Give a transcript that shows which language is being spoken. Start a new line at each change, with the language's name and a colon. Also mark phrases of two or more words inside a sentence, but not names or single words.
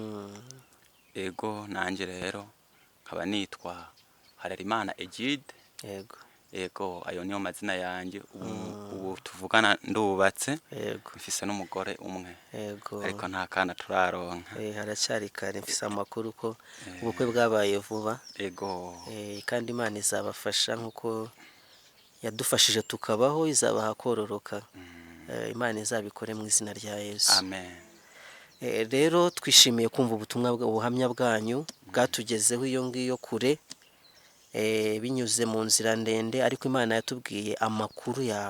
Rundi: Ego nanje rero nkaba nitwa Harelimana Egide. Yego. Ego ayo niyo mazina yanjye ubu tuvugana ndubatse. Yego. Mfise n'umugore umwe. Yego. Ariko nta kana turaronka.
Kinyarwanda: Haracyari kare, mfise amakuru ko ubukwe bwabaye vuba. Ego. Kandi Imana izabafasha nkuko yadufashije tukabaho, izabaha kororoka. Imana izabikore mu izina rya Yesu. Amen. Rero twishimiye kumva ubuhamya bwanyu bwatugezeho iyo ngiyo kure, binyuze mu nzira ndende, ariko Imana yatubwiye amakuru yawe.